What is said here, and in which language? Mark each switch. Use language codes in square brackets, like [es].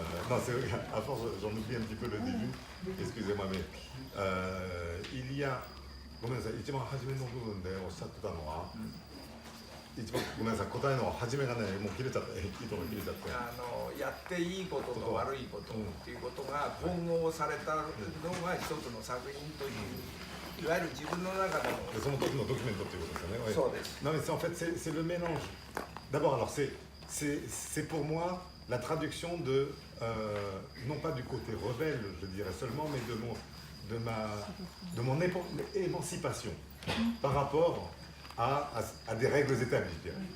[fr] Non, c'est vrai, à force, j'en oublie un petit peu le début. Excusez-moi, mais il y a... [ja] ごめんなさい、一番初めの部分でおっしゃってたのは、一番ごめんなさい、答えの初めがね、もう切れちゃった、糸が切れちゃって。やっていいことと悪いことっていうことが混合されたのが一つの作品という、いわゆる自分の中での。その時のドキュメントっていうことですよね。そうです。 [fr] Non, mais en fait, c'est le mélange. D'abord, alors c'est pour moi la traduction non pas du côté rebelle, je dirais seulement, mais de mon émancipation par rapport à des règles établies.